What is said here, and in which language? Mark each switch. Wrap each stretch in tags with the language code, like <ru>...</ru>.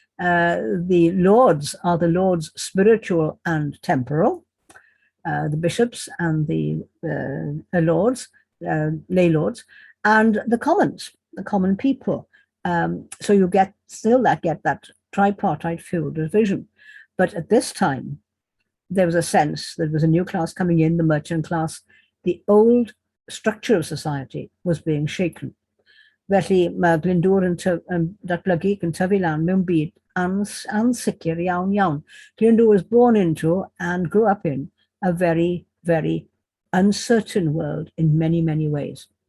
<en>The Lords are the Lords spiritual and temporal, the bishops and the lords, lay lords, and the commons, the common people. So you get that tripartite feudal division. But at this time, there was a sense that there was a new class coming in, the merchant class. The old structure of society was being shaken.</en> <cy>Felly mae Glyndŵr yn datblygu yn tyfu lan mewn byd ansicr iawn iawn.</cy> <en>Glyndŵr was born into and grew up in a very, very uncertain world in many, many ways.</en>